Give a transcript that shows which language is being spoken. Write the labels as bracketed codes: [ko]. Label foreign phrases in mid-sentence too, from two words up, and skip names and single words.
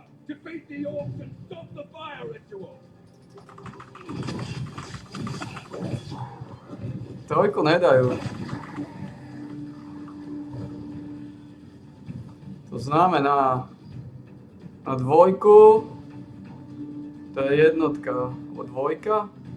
[en] Defeat the orcs and stop the fire ritual. [sk] Trojku nedajú. To znamená, na dvojku, to je jednotka, o dvojka.